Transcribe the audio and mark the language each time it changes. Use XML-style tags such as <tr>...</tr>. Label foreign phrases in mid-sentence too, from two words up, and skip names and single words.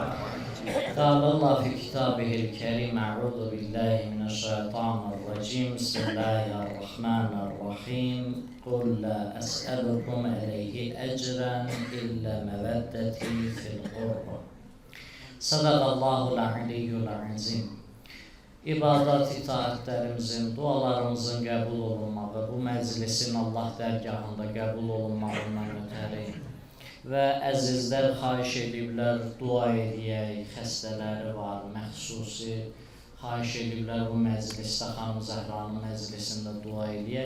<ar>قال الله في كتابه الكريم أعوذ بالله من الشيطان الرجيم بسم الله الرحمن الرحيم قل لا أسألكم عليه أجرا إلا مودتي في القربى صدق الله العلي العظيم.</ar> <az>İbadat itaatlerimizin, dualarımızın qəbul olunmağı, bu məclisin Allah dərgahında qəbul olunmağından ötəri və əzizlər xahiş ediblər, dua edəyək, xəstələri var, məxsusi xahiş ediblər bu məclisdə, Xanım Zəhranın məclisində dua edəyək.</az>